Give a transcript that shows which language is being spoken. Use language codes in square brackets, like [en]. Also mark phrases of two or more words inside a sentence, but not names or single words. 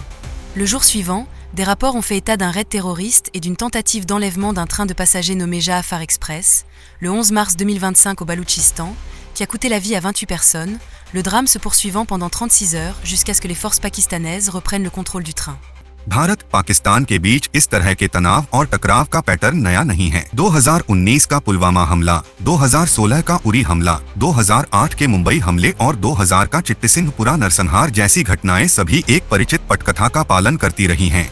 [fr] Le jour suivant, des rapports ont fait état d'un raid terroriste et d'une tentative d'enlèvement d'un train de passagers nommé Jafar Express, le 11 mars 2025 au Baloutchistan, qui a coûté la vie à 28 personnes, le drame se poursuivant pendant 36 heures jusqu'à ce que les forces pakistanaises reprennent le contrôle du train. [hi] भारत पाकिस्तान के बीच इस तरह के तनाव और टकराव का पैटर्न नया नहीं है। 2019 का पुलवामा हमला, 2016 का उरी हमला, 2008 के मुंबई हमले और 2000 का चिट्टिसिंघपुरा नरसंहार जैसी घटनाएं सभी एक परिचित पटकथा का पालन करती रही हैं।